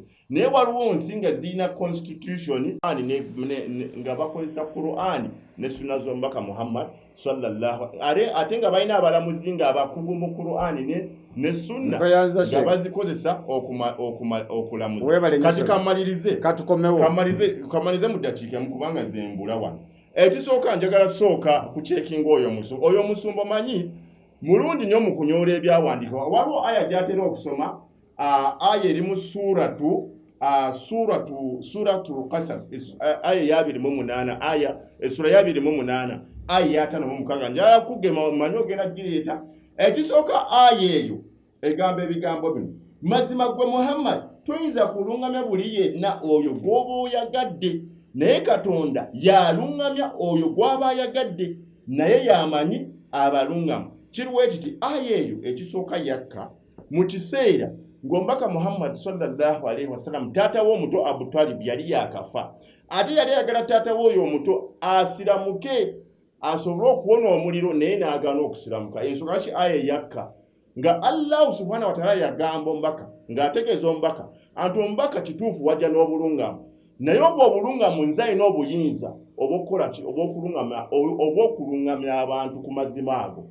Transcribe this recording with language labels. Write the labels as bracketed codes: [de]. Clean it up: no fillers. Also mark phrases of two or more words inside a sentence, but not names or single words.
[lg] Naye waliwo nsi nga zirina constitution nga bakozesa Qur'ani ne sunna z'omubaka Muhammad sallallahu ate nga balina abalamuzi nga abakugu mu Qur'ani ne sunna nga bazikozesa okulamuza. Kati kamalize mu ddakiika kubanga zembula wano. Ekisooka njagala sooka kucekinga oyo musumba manyi mulungi nnyo mu kunyoola ebyawandiikibwa. Waliwo aya gy'atera okusoma, aya eri mu suratu Qasas, aya ya 28, esura ya 28, aya ya 56. Njala kugema manyi ogenda gireeta. Ekisooka aya eyo egamba ebigambo bino: mazima gwe Muhammad toyinza kulungamya buli yenna oyo gw'oba oyagadde, naye Katonda yalungamya oyo gw'aba ayagadde, naye yamanyi abalungamu. Kiriwo ekiti aya eyo ekisooka yakka mu kiseera ng'omubaka Muhammad [ar] صلى الله عليه وسلم [lg] taata w'omuto Abu Talib yali yakafa, ate yali ayagala taata w'oyo omuto asiramuke asobole okuwona omuliro, naye n'agaana okusiramuka. Ensonga lwaki aya yakka nga Allah [ar] سبحانه وتعالى [lg] yagamba omubaka ng'ategeeza omubaka anti omubaka kituufu wajja n'obulungamu, naye obwo obulungamu nze alina obuyinza obw'okulungamya abantu ku mazima ago.